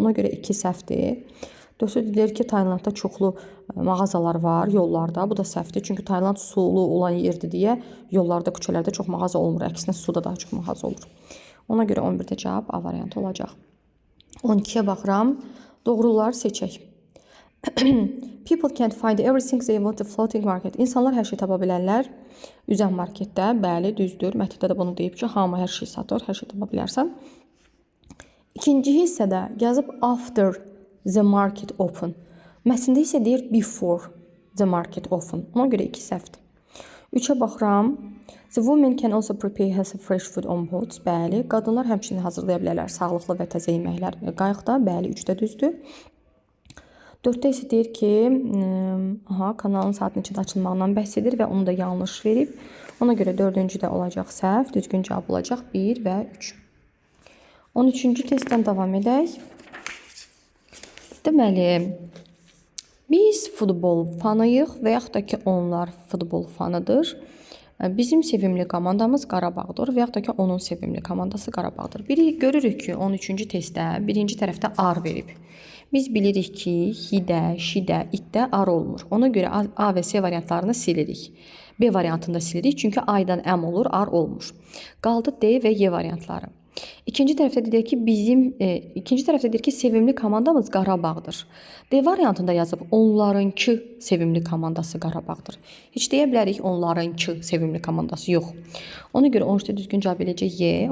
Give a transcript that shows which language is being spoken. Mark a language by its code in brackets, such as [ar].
[az] Ona görə 2 səhvdir. 4-ü deyir ki, Taylandda çoxlu mağazalar var yollarda. Bu da səhvdir, çünki Tayland sulu olan yerdir deyə yollarda, küçələrdə çox mağaza olmur. Əksinə suda daha çox mağaza olur. Ona görə 11-də cavab A variantı olacaq. 12-yə baxıram. Doğruları seçək. [en] People can't find everything they want a floating market. [az] İnsanlar hər şey tapa bilərlər üzən marketdə. Bəli, düzdür. Mətndə də bunu deyib ki, hamı hər şey satır, hər şey tapa bilərsən. İkinci hissədə yazıb [en] after the market open. [az] Mətndə isə deyir [en] before the market open. [az] Ona görə 2 səhvdir. 3-ə baxıram. [en] The woman can also prepare herself fresh food on boats. [az] Bəli, qadınlar həmçinin hazırlaya bilərlər sağlıqlı və təzə yeməklər qayıqda. Bəli, 3-də düzdür. 4-də isə deyir ki, kanalın saat neçədə açılmağından bəhs edir və onu da yanlış verib. Ona görə 4-cüdə olacaq səhv, düzgün cavab olacaq 1 və 3. 13-cü testdən davam edək. Deməli, biz futbol fanıyıq və yaxud da ki, onlar futbol fanıdır. Bizim sevimli komandamız Qarabağdır və yaxud da ki, onun sevimli komandası Qarabağdır. Görürük ki, 13-cü testdə birinci tərəfdə ar verib. Biz bilirik ki, hidə, şidə, itdə ar olmur. Ona görə A və C variantlarını silirik. B variantında silirik, çünki A-dan M olur, ar olmur. Qaldı D və Y variantları. İkinci tərəfdə deyir ki, sevimli komandamız Qarabağdır. D variantında yazıb onlarınki sevimli komandası Qarabağdır. Heç deyə bilərik onlarınki sevimli komandası yox. Ona görə 13-də düzgün cavab eləyəcək Y.